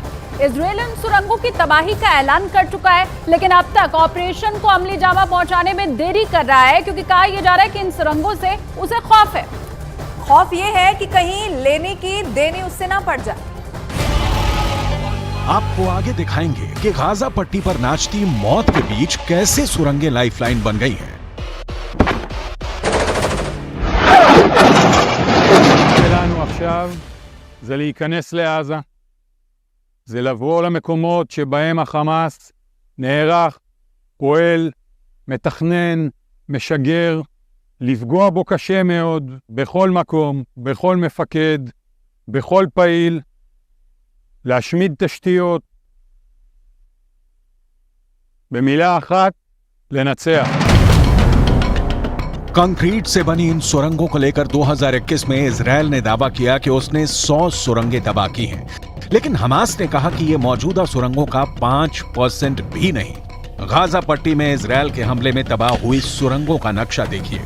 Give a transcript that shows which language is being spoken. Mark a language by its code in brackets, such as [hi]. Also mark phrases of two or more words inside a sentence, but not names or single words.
[hi] इजराइल इन सुरंगों की तबाही का ऐलान कर चुका है, लेकिन अब तक ऑपरेशन को अमली जामा पहुंचाने में देरी कर रहा है, क्योंकि कहा यह जा रहा है कि इन सुरंगों से उसे खौफ है। खौफ ये है कि कहीं लेने की देनी उससे ना पड़ जाए। आपको आगे दिखाएंगे कि गाजा पट्टी पर नाचती मौत के बीच कैसे सुरंगें लाइफलाइन बन गई हैं। [he] שלנו עכשיו זה להיכנס לעזה זה לבוא למקומות שבהם החמאס נערך, פועל, מתכנן, משגר, לפגוע בו קשה מאוד, בכל מקום, בכל מפקד, בכל פעיל, להשמיד תשתיות, במילה אחת, לנצח. [hi] कंक्रीट से बनी इन सुरंगों को लेकर 2021 में इजरायल ने दावा किया कि उसने 100 सुरंगें तबाह की हैं, लेकिन हमास ने कहा कि ये मौजूदा सुरंगों का 5% भी नहीं। गाजा पट्टी में इजरायल के हमले में तबाह हुई सुरंगों का नक्शा देखिए।